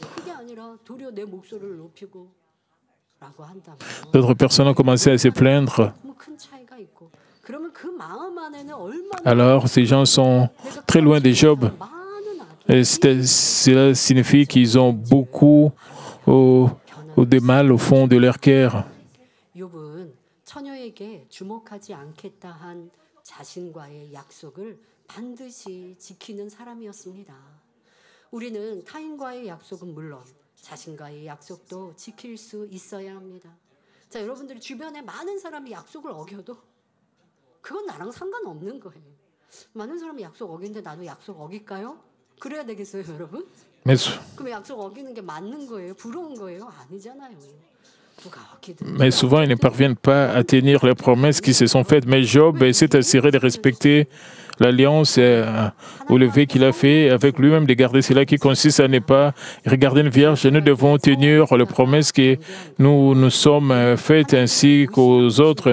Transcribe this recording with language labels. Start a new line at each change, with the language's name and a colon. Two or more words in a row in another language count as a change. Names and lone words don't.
French: D'autres personnes ont commencé à se plaindre. Alors, ces gens sont très loin de Job. Et cela signifie qu'ils ont beaucoup de mal au fond de leur cœur.
Korean: 자신과의 약속도 지킬 수 있어야 합니다. 자, 여러분들이 주변에 많은 사람이 약속을 어겨도 그건 나랑 상관없는 거예요. 많은 사람이 약속 어기는데 나도 약속 어길까요? 그래야 되겠어요, 여러분? 그럼 약속 어기는 게 맞는 거예요? 부러운 거예요? 아니잖아요.
French: Mais souvent, ils ne parviennent pas à tenir les promesses qui se sont faites. Mais Job s'est assuré de respecter l'alliance ou le vœu qu'il a fait avec lui-même, de garder cela qui consiste à ne pas regarder une vierge. Nous devons tenir les promesses que nous sommes faites ainsi qu'aux autres.